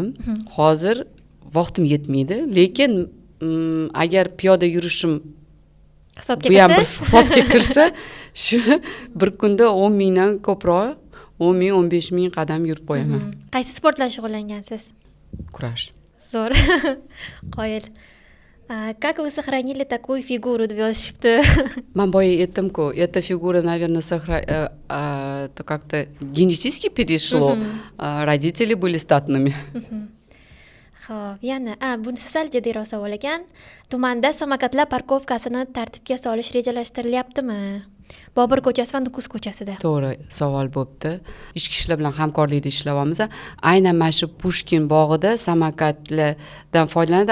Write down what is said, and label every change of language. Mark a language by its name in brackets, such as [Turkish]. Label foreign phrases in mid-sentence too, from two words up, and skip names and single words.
[Uzbek] Hozir vaqtim yetmaydi, lekin agar piyoda yurishim Hisobga bu ham bir kirsa, hisobga kirsa, shu bir kunda 10 mingdan ko'proq, 10 ming, 15 ming qadam yurib qo'yaman. qaysi sport bilan shug'ullangansiz? Kurash. Zo'r. Qoyil. [Russian] Как вы сохранили такую фигуру [Uzbek] deb yozishibdi. Man boya aytdim-ku, [Russian] эта фигура, наверное, это как-то генетически перешло. Родители были статными. [Uzbek] Xo'p, yana, bunisi sal jiddiyroq savol ekan. Tumanda samokatlar parkovkasini tartibga solish rejalashtirilyaptimi? Bobur ko'chasi va Nukus ko'chasida. To'g'ri savol bo'pti. Ichki ishlar bilan hamkorlikda ishlayapmiz. Aynan mana shu Pushkin bog'ida samokatlardan foydalanadi.